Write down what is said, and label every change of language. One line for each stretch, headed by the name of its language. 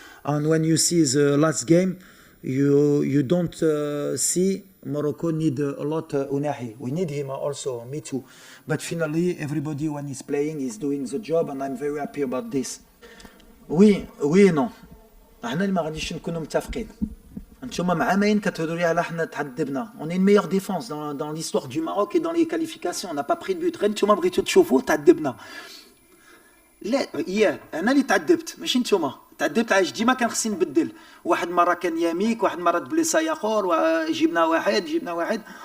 English: And when you see the last game, you don't see Morocco need a lot Unahi. We need him also, me too. But finally, everybody when he's playing is doing the job, and I'm very happy about this.
French: Oui et non.
Arabic: احنا اللي ما غاديش نكونوا متفقين. انتوما مع عامين كتهضروا لي على حنا تعذبنا.
French: On est une meilleure défense dans l'histoire du Maroc et dans les qualifications. On n'a pas pris de but.
Arabic: غير نتوما بغيتو تشوفوا تعذبنا. لا انا اللي تعذبت ماشي نتوما. تعذبت علاش ديما كان خصني نبدل. واحد مره كان ياميك، واحد مره بليسا ياخر، جبنا واحد.